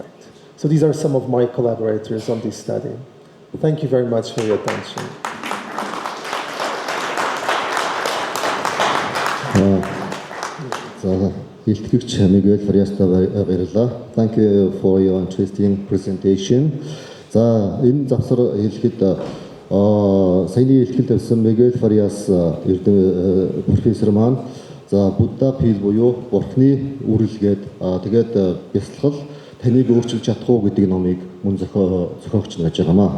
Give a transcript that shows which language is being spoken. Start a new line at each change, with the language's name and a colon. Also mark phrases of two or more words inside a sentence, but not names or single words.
English: So these are some of my collaborators on this study. Thank you very much for your attention.
Mongolian: Хэлтгэгч Мигэль Фариас-Доктор баярлалаа.
English: Thank you for your interesting presentation.
Mongolian: За энэ завсар хэлэхэд саяны хэлтгэл тавьсан Мигэль Фариас эрдэм профессор маань за Будда пил буюу Бурхны үрэлгээд тэгээд бясалгал таныг өөрчилж чадах уу гэдэг номыг мөн зохиогч нь гэж байгаамаа.